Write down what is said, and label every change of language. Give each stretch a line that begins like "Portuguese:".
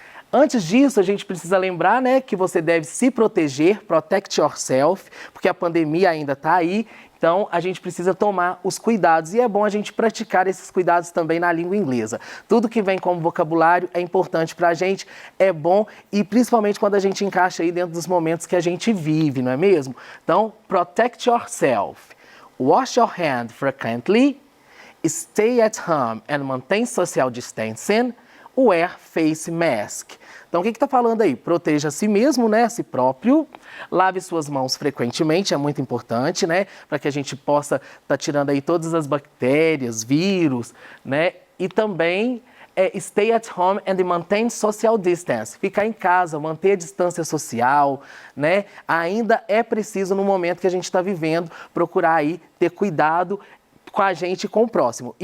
Portuguese: Antes disso, a gente precisa lembrar, né, que você deve se proteger,
English: protect yourself,
Portuguese: porque a pandemia ainda está aí, então a gente precisa tomar os cuidados e é bom a gente praticar esses cuidados também na língua inglesa. Tudo que vem como vocabulário é importante para a gente, é bom e principalmente quando a gente encaixa aí dentro dos momentos que a gente vive, não é mesmo? Então,
English: protect yourself, wash your hand frequently, stay at home and maintain social distancing, wear face mask.
Portuguese: Então, o que está falando aí? Proteja a si mesmo, né, a si próprio, lave suas mãos frequentemente, é muito importante, né, para que a gente possa estar tirando aí todas as bactérias, vírus, né, e também
English: stay at home and maintain social distance,
Portuguese: ficar em casa, manter a distância social, né, ainda é preciso no momento que a gente está vivendo, procurar aí ter cuidado com a gente e com o próximo.